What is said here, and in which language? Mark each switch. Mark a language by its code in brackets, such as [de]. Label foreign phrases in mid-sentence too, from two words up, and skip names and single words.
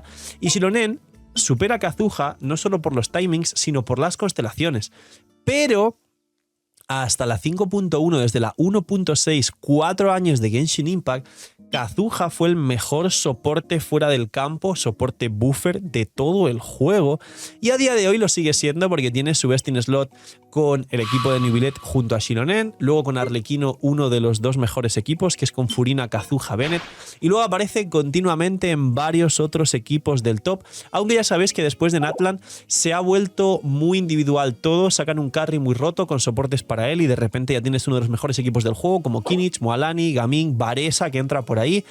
[es] Y Shilonen supera a Kazuha no solo por los timings, sino por las constelaciones. Pero hasta la 5.1, desde la 1.6, 4 años de Genshin Impact, Kazuha fue el mejor soporte fuera del campo, soporte buffer de todo el juego. Y a día de hoy lo sigue siendo porque tiene su [en] best in slot [es] con el equipo de Neuvillette junto a Shilonen, luego con Arlequino, uno de los dos mejores equipos, que es con Furina, Kazuha, Bennett, y luego aparece continuamente en varios otros equipos del top, aunque ya sabéis que después de Natlan se ha vuelto muy individual todo, sacan un carry muy roto con soportes para él y de repente ya tienes uno de los mejores equipos del juego como Kinich, Moalani, Gaming, Varesa, que entra por ahí.